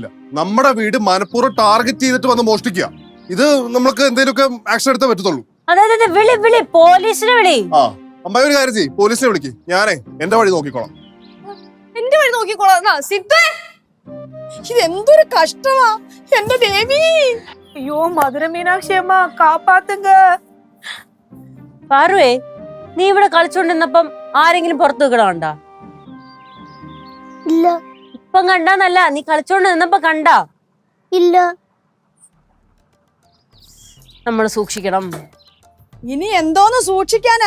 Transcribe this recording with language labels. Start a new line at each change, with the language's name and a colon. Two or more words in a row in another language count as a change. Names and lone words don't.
Malayalam: നമ്മുടെ വീട് മനഃപൂർവ്വം ടാർഗറ്റ് ചെയ്തിട്ട് വന്ന് മോഷ്ടിക്കുക. ഇത് നമ്മൾക്ക് എന്തെങ്കിലുമൊക്കെ ആക്ഷൻ എടുത്തേ പറ്റത്തുള്ളൂ. അതെ, വിളി പോലീസിനെ വിളി. ആ, അമ്മായി ഒരു കാര്യം ചെയ്യ്, പോലീസിനെ വിളിക്ക്. ഞാനേ എന്റെ വഴി നോക്കിക്കോളാം. എന്റെ വഴി നോക്കിക്കോളാം. സിദ്ധു ഇതെന്തൊരു കഷ്ടമാ എന്റെ ദേവി.
Tamil: ஐயோ மதுரை மீனாட்சி அம்மா காப்பாத்துங்க.
Malayalam: പാറുവേ, നീ ഇവിടെ കളിച്ചോണ്ടിരുന്നപ്പം ആരെങ്കിലും പുറത്തു നിൽക്കണോണ്ടാ? ഇല്ല ഇപ്പം കണ്ടാന്നല്ല, നീ കളിച്ചോണ്ട് നിന്നപ്പോ കണ്ടാ? ഇല്ല. നമ്മൾ സൂക്ഷിക്കണം. ഇനി എന്തോന്ന് സൂക്ഷിക്കാനാ?